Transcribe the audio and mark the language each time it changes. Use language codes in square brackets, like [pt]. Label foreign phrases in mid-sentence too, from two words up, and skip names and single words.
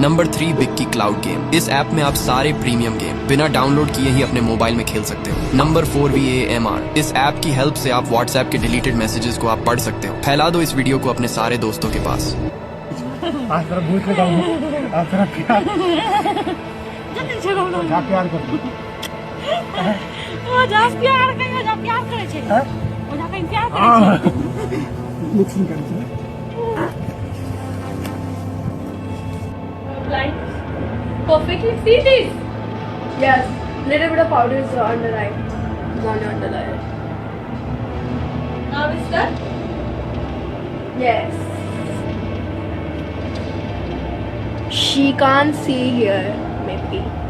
[hi] नंबर 3, विक्की क्लाउड गेम। इस ऐप में आप सारे [en] premium game [hi] बिना डाउनलोड किए ही अपने मोबाइल में खेल सकते हो। नंबर 4, VAMR। इस ऐप की हेल्प से आप व्हाट्सएप के [en] deleted messages [hi] को आप पढ़ सकते हो। फैला दो इस वीडियो को अपने सारे दोस्तों के पास। जल्दी चलो ना। जा प्यार कर। वो जा प्यार करे, जा प्यार करे छे। वो जा कहीं प्यार करे छे। मिक्सिंग करे छे। [en] Blind. Perfectly see this. Yes. Little bit of powder is under eye. On your under eye. Now it's done. Yes. She can't see here, maybe.